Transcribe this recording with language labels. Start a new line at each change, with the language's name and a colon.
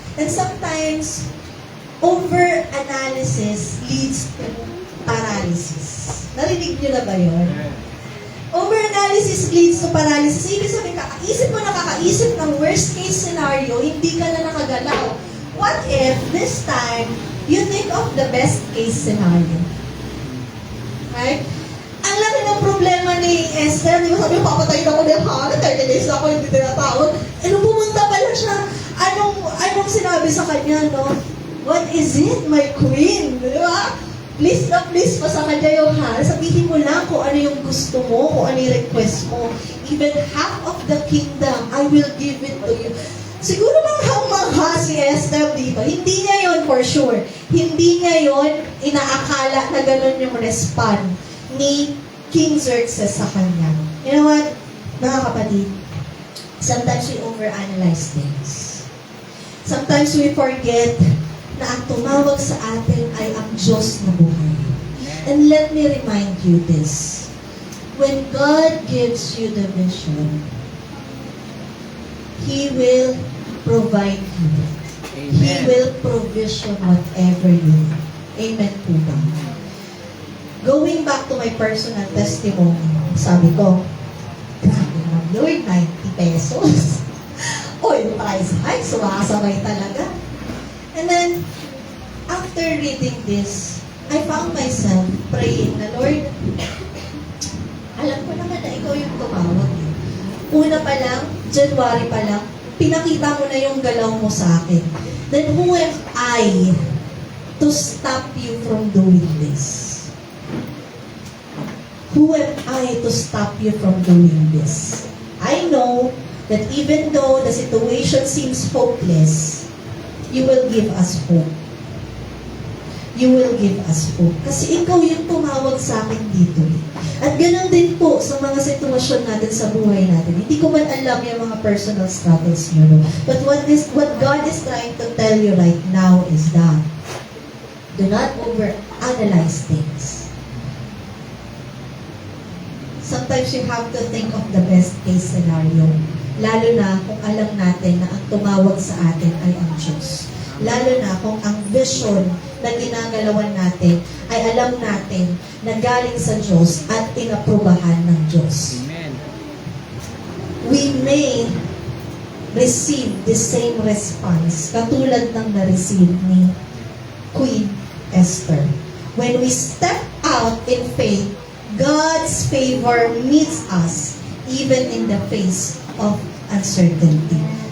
English: And sometimes, over-analysis leads to paralysis.
Filipino: Narinig nyo na ba yun?
English: Over-analysis leads to paralysis.
Filipino: Ibig sabihin, kakaisip mo na kakaisip ng worst-case scenario, hindi ka na nakagalaw.
English: What if, this time, you think of the best-case scenario? Right?
Filipino: Ang laki ng problema ni Esther, di ba sabi, papatayin ako ng hari, 30 days ako, hindi tinatawag. Eh, nung pumunta pala siya, anong sinabi sa kanya, no?
English: What is it, my queen?
Filipino: Di ba? Please na please pa sa kanya yung hari. Sabihin mo lang kung ano yung gusto mo, kung ano yung request mo.
English: Even half of the kingdom, I will give it to you.
Filipino: Siguro mangha si Esther dito. Hindi niya yon for sure. Hindi niya yon inaakala na gano'n yung respond ni King Xerxes sa kanya.
English: You know what, mga kapatid? Sometimes we overanalyze things. Sometimes we forget
Filipino: na ang tumawag sa atin ay ang Diyos na buhay.
English: And let me remind you this. When God gives you the vision, He will provide you. Amen. He will provision whatever you need.
Filipino: Amen po ba?
English: Going back to my personal testimony,
Filipino: sabi ko, grabe naman Lord, 90 pesos. Oil price hike, sumakasabay talaga.
English: And then, after reading this, I found myself praying na, Lord,
Filipino: alam ko naman na ikaw yung tumawag. Una pa lang, January pa lang, pinakita mo na yung galaw mo sa akin.
English: Then who am I to stop you from doing this? Who am I to stop you from doing this? I know that even though the situation seems hopeless, you will give us hope. You will give us hope.
Filipino: Kasi ikaw yung tumawag sa akin dito. At ganoon din po sa mga sitwasyon natin sa buhay natin. Hindi ko man alam yung mga personal struggles nyo. No?
English: But what God is trying to tell you right now is that do not overanalyze things. Sometimes you have to think of the best case scenario.
Filipino: Lalo na kung alam natin na ang tumawag sa atin ay ang Diyos. Lalo na kung ang vision na ginagalawan natin ay alam natin na galing sa Diyos at inaprubahan ng Diyos.
English: Amen. We may receive the same response
Filipino: katulad ng na-receive ni Queen Esther.
English: When we step out in faith, God's favor meets us even in the face of uncertainty.